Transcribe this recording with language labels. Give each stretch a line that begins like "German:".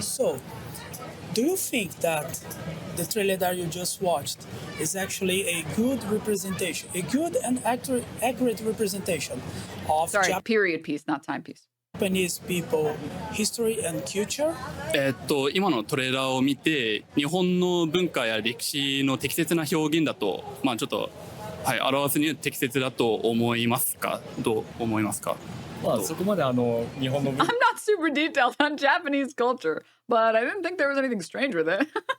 English: So, do you think that the trailer that you just watched is actually a good representation, a good and accurate representation of Sorry, period piece, not timepiece. Japanese people history and culture?
Japanese: 今のトレーラーを見て日本の文化や歴史の適切な表現だとまあちょっとはい表すには適切だと思いますかどう思いますかまあそこまで日本の
English: I'm not super detailed on Japanese culture, but I didn't think there was anything strange with it.